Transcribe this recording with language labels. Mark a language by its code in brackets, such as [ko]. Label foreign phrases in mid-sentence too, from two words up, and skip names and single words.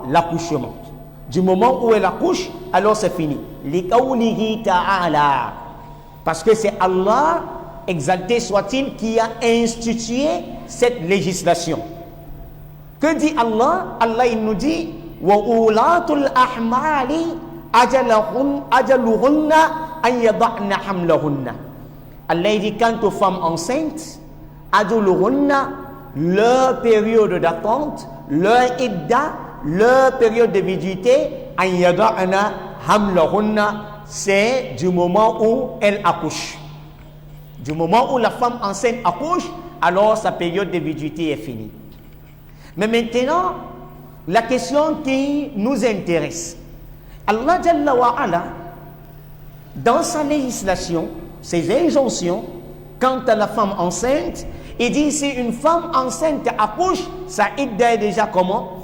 [fr] L'accouchement. Du moment où elle accouche, alors c'est fini. [ar] لقوله تعالى, [fr] parce que c'est Allah, exalté soit-il, qui a institué cette législation. Que dit Allah? Allah il nous dit [ar] وأولات الأحمال أجلهن أن يضعن حملهن. [fr] Allah dit quant aux femmes enceintes, ajaluhunna, leur période d'attente, leur idda, leur période de viduité, [ar] أن يضعن حملهن, [fr] c'est du moment où elle accouche. Du moment où la femme enceinte accouche, alors sa période de viduité est finie. Mais maintenant, la question qui nous intéresse, Allah [ar] جل وعلا, [fr] dans sa législation, ses injonctions, quant à la femme enceinte, il dit si une femme enceinte accouche, sa idda est déjà comment?